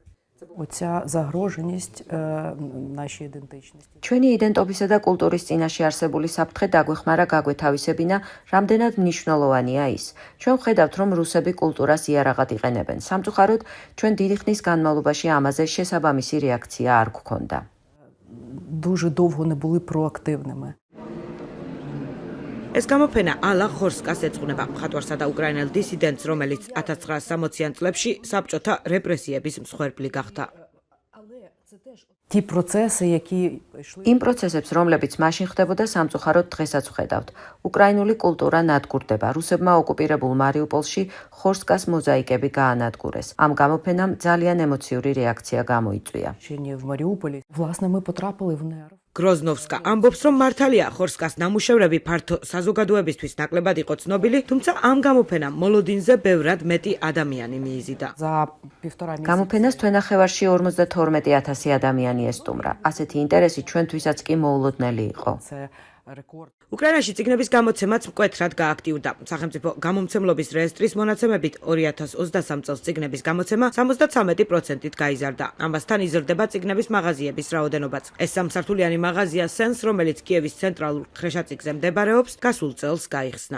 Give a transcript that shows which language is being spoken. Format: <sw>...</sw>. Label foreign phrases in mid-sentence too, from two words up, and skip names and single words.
<ka>ჩვენი იდენტობისა და კულტურის წინაშე არსებული საფრთხე დაგვეხმარა გაგვეთავისებინა, რამდენად მნიშვნელოვანია ის. ჩვენ ვხედავთ, რომ რუსები კულტურას იარაღად იყენებენ. სამწუხაროდ, ჩვენ დიდი ხნის განმავლობაში ამაზე შესაბამისი რეაქცია არ გვქონდა.</ka> <uk>Дуже довго не були проактивними.</uk> <ka>ეს გამოფენა ალა ხორსკას ეძღვნება, მხატვარსა და უკრაინელ დისიდენტს, რომელიც 1960-იან წლებში საბჭოთა რეპრესიების მსხვერპლი გახდა.</ka> <uk>Ті процеси, які йшли</uk> <ka>იმ პროცესებს, რომლებიც მაშინ ხდებოდა, სამწუხაროდ დღესაც ვხედავთ. უკრაინული კულტურა ნადგურდება. რუსებმა ოკუპირებულ მარიუპოლში ხორსკას მოზაიკები გაანადგურეს. ამ გამოფენამ ძალიან ემოციური რეაქცია გამოიწვია.</ka> <uk>в Маріуполі, власне, ми потрапили в нерв.</uk> <ka>გროზნოვსკა ამბობს, რომ მართალია ხორსკას ნამუშევრები ფართო საზოგადოებისთვის ნაკლებად იყო ცნობილი, თუმცა ამ გამოფენამ მოლოდინზე ბევრად მეტი ადამიანი მიიზიდა.</ka> <uk>За півтора місяці</uk> <ka>გამოფენას თვენახევარში 52,000 ადამიანი ესტუმრა. ასეთი ინტერესი ჩვენთვისაც კი მოულოდნელი იყო.</ka> <uk>це рекорд.</uk> <ka>უკრაინაში წიგნების გამოცემაც მკვეთრად გააქტიურდა. სახელმწიფო გამომცემლობის რეესტრის მონაცემებით 2023 წელს წიგნების გამოცემა 73%-ით გაიზარდა. ამასთან იზრდება წიგნების მაღაზიების რაოდენობაც. ეს სამსართულიანი მაღაზია სენს, რომელიც კიევის ცენტრალურ ხრეშაწიგზე მდებარეობს, გასულ წელს გაიხსნა.</ka>